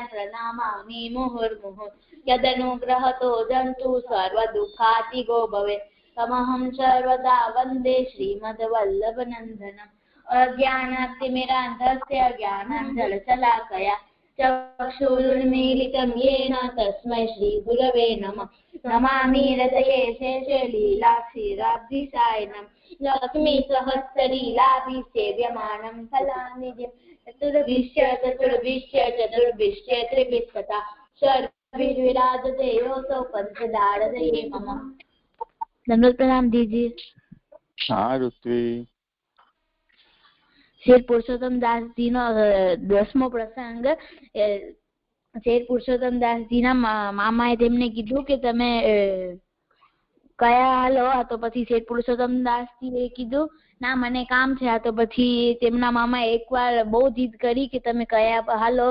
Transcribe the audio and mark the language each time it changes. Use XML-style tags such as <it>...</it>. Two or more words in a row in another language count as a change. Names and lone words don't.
<sa>प्रणामामि मुहुर्मुहुः यदनुग्रहतो जंतु सर्वदुःखातिगो भवे तमहं सर्वदा वंदे श्रीमद्वल्लभनंदनम अज्ञानातिमिरान्धस्य ज्ञानांजनशलाकया ચક્ષુરુન્મીલિतं येन तस्मै श्रीगुरवे नमः नमामि हृदये शेषे लीलाक्षीराब्धिसायनं लक्ष्मीसहस्रलीलाभिसेव्यमानं फलानिधिं चतुर्भिश्च त्रिभिस्तथा सर्वविराजते योऽसौ पंचदारदये मम।</sa> <hi>दंडवत प्रणाम दीजिए। हाँ ऋत्वी।</hi> <gu>શ્રી પુરુષોત્તમ દાસ જી નો 10મો પ્રસંગ। શેર પુરુષોત્તમ દાસજીના મામાએ તેમને કીધું કે તમે કયા હાલો? તો પછી શેઠ પુરુષોત્તમ દાસજીએ કીધું ના મને કામ છે. તો પછી તેમના મામાએ એકવાર બહુ જીદ કરી કે તમે કયા હાલો?</gu>